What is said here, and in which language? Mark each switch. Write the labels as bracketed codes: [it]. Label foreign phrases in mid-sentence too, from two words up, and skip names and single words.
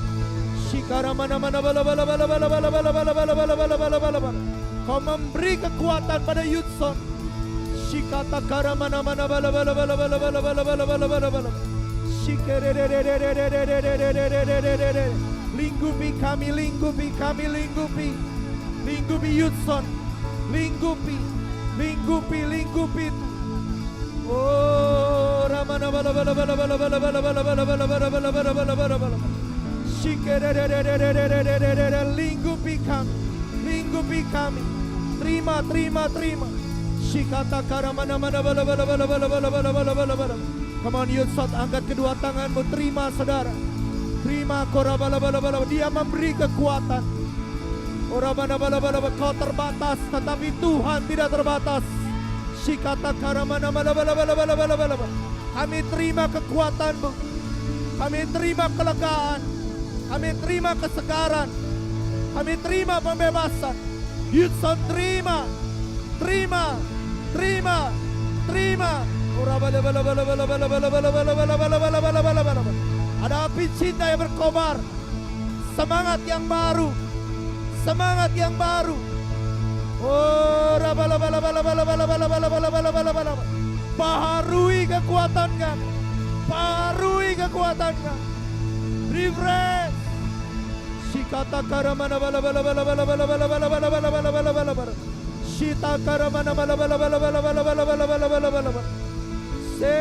[ms] Kau memberi kekuatan pada Yudzon. Lingkupi kami, lingkupi kami, lingkupi, lingkupi Yudzon, lingkupi, lingkupi, lingkupi. Oh, Ramana bala bala bala bala bala bala bala bala bala bala bala bala bala bala. Lingkupi kami, lingkupi kami. Terima, terima, terima. Shikata karamana mana bala bala bala bala bala bala bala bala bala. [en] Come on [ms] Yudzon, angkat kedua tanganmu, terima saudara. Terima kora bala bala bala. Dia memberi kekuatan. Ora bala bala bala. Kau terbatas, tetapi Tuhan tidak terbatas. Shikata karamana mana bala bala bala bala bala. Kami terima kekuatan-Mu. Kami terima kelegaan. Kami terima kesegaran. Kami terima pembebasan. Yudzon terima, terima, terima, terima. Ora bala bala bala bala bala bala bala bala bala bala bala bala bala bala. Ada api cinta yang berkobar. Semangat yang baru. Semangat yang baru. Oh, bala bala bala bala bala bala bala bala bala bala bala. Baharui kekuatan kami. Baharui kekuatan kami. Refresh. Shikata karamana bala bala bala bala bala bala bala bala bala bala bala bala bala. Shita karamana bala bala bala bala bala bala bala bala bala bala bala.